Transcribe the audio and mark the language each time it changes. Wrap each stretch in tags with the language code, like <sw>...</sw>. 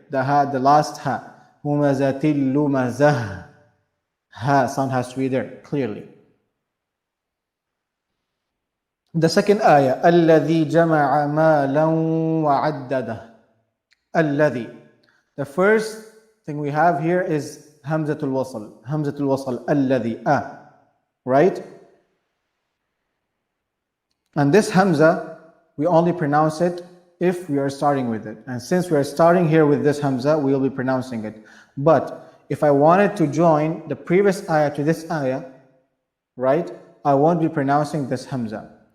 <en>The ha, the last ha. Humazatil lumazah. Ha sound has to be there clearly. The second ayah,</en> <ar>الَّذِي جَمَعَ مَالًا وَعَدَّدَهُ. الَّذِي.</ar> <en>The first thing we have here is Hamzatul Wasl. Hamzatul Wasl, الَّذِي, right? And this Hamza, we only pronounce it if we are starting with it. And since we are starting here with this Hamza, we will be pronouncing it. But if I wanted to join the previous ayah to this ayah, right, I won't be pronouncing this Hamza.</en>